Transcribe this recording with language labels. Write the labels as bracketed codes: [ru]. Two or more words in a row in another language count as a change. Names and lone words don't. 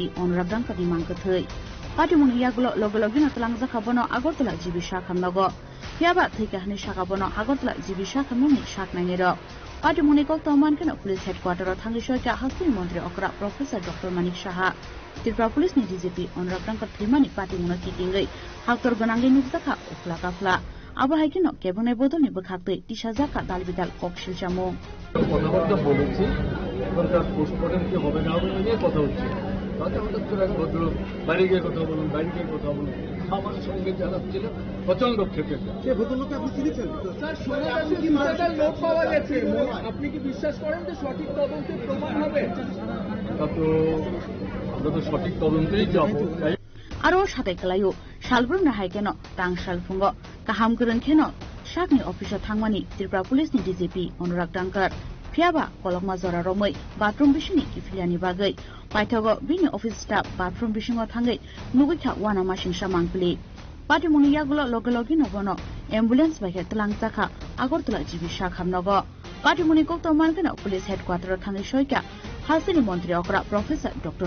[trp] Anurag Dankar ni manka thei pati mun yagulo logologi na talangza khabono Agartala jibi shak hamnogo phiaba thika hani shakabono Agartala jibi shak hamni shak naine ro pati mun ko toman kana [en] police headquarter [trp] thangi shoika hasini mantri okra Professor Dr. Manik Saha Tripura police ni DGP Anurag Dankar thimani pati mun kitingai haktor ganangai nukjaka ukla kafla abo haikino kebone bodol ni bakhakte 30000 dalbidal kokshil chamo [bn] কথাবার্তা বলেছি সরকার পোস্টমর্টম কি হবে না হবে নিয়ে কথা হচ্ছে তাতে হঠাৎ করে এক ভদ্রলোক বাইরে গিয়ে কথা বলুন বাইরে গিয়ে কথা বলুন আমার সঙ্গে যারা ছিল প্রচন্ড ক্ষেপে সে ভদ্রলোককে আপনি চিনেছেন স্যার সোনাদার লোক পাওয়া গেছে আপনি কি বিশ্বাস করেন যে সঠিক তদন্তে প্রমাণ হবে তা তো আমরা তো সঠিক তদন্তেই যাব [trp] aro satai kalayo salbrung na haikeno tangshal fungo kaham kurun kheno shakni office thangmani Tripura police ni DGP Anurag Dankar phiaba kolokma jora romoi bathroom bishini kifiliani bagai paithago bini [en] office staff [trp] bathroom bishingo thangai nugikha wana mashingsa mangpili pati muni yagulo logologi nobono ambulance bahe talangchakha Agartala jibi shak hamnogo pati muni kokto mankena [en] police headquarter [trp] thangai soika hasini mantri okra Professor Dr.